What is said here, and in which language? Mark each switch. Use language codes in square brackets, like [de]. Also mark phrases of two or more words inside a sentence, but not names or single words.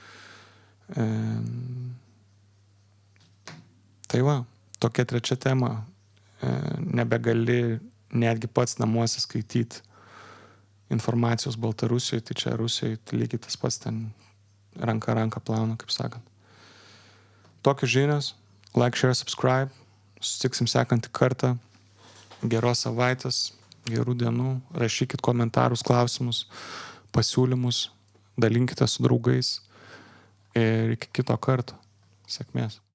[lt] Tai va, tokia trečia tema. Nebegali netgi pats namuose skaityti informacijos Baltarusijoje, tai čia Rusijoje, tai lygiai tas pats ten ranka plauna, kaip sakant. Tokios žinios, [en] like, share, subscribe, [lt] susitiksim sekantį kartą, geros savaitės, gerų dienų, rašykit komentarus, klausimus, pasiūlymus, dalinkite su draugais ir iki kito karto. Sėkmės.